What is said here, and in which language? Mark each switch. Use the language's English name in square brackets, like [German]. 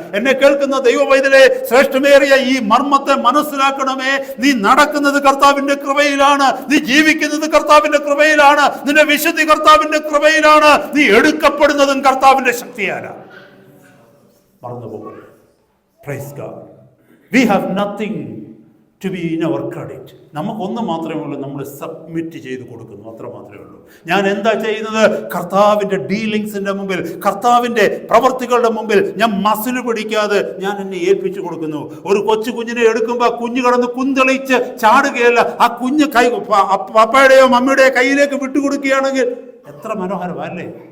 [Malayalam] എന്നെ കേൾക്കുന്ന ദൈവവൈതലേ, ശ്രേഷ്ഠമേറിയ ഈ മർമ്മത്തെ മനസ്സിലാക്കണമേ. നീ നടക്കുന്നത് കർത്താവിന്റെ കൃപയിലാണ്, നീ ജീവിക്കുന്നത് കർത്താവിന്റെ കൃപയിലാണ്, നിന്റെ വിശുദ്ധി കർത്താവിന്റെ കൃപയിലാണ്, നീ എടുക്കപ്പെടുന്നതും കർത്താവിന്റെ ശക്തിയാലാണ്. മറന്നുപോകും. [English] Praise God. We have nothing to be in our credit. [Malayalam] നമുക്കൊന്നും മാത്രമേ ഉള്ളൂ, നമ്മൾ സബ്മിറ്റ് ചെയ്ത് കൊടുക്കുന്നു, അത്ര മാത്രമേ ഉള്ളൂ. ഞാൻ എന്താ ചെയ്യുന്നത്? കർത്താവിൻ്റെ ഡീലിങ്സിൻ്റെ മുമ്പിൽ, കർത്താവിൻ്റെ പ്രവർത്തികളുടെ മുമ്പിൽ ഞാൻ മസിൽ പിടിക്കാതെ ഞാൻ എന്നെ ഏൽപ്പിച്ചു കൊടുക്കുന്നു. ഒരു കൊച്ചു കുഞ്ഞിനെ എടുക്കുമ്പോൾ കുഞ്ഞ് കടന്ന് കുന്തളിച്ച് ചാടുകയല്ല, ആ കുഞ്ഞ് പപ്പയുടെയോ മമ്മിയുടെയോ കയ്യിലേക്ക് വിട്ടുകൊടുക്കുകയാണെങ്കിൽ എത്ര മനോഹരമല്ലേ?